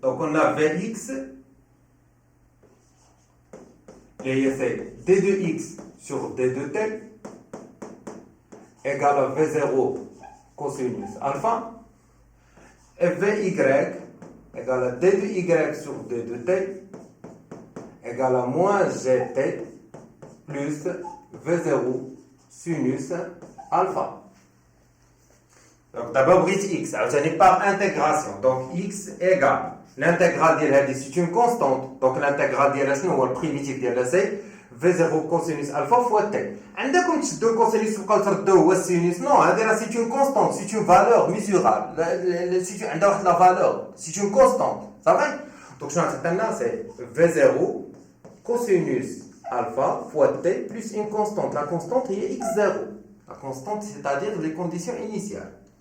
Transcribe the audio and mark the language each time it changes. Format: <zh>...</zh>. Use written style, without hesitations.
<fr>Donc, on a Vx, et c'est d de x sur d de t égale à V0 cosinus alpha, et Vy égale à d de y sur d de t égale à moins gt plus V0 sinus alpha. Donc d'abord, x, c'est par intégration. Donc x égale l'intégrale de c'est une constante. Donc l'intégrale de le primitif de c'est V0 cosinus alpha fois t.</fr> <ar>عندكم تشدوا الكوسينوس تبقاو تردوه هو السينوس.</ar> <fr>Non, c'est une constante, c'est une valeur mesurable. C'est</fr> <ar>عندها واحد</ar> <fr>la valeur, c'est une constante. Ça va? Donc</fr> <ar>شنو عطينا</ar> <fr>c'est V0 cosinus alpha fois t plus une constante. La constante est x0. La constante, c'est-à-dire les conditions initiales.</fr>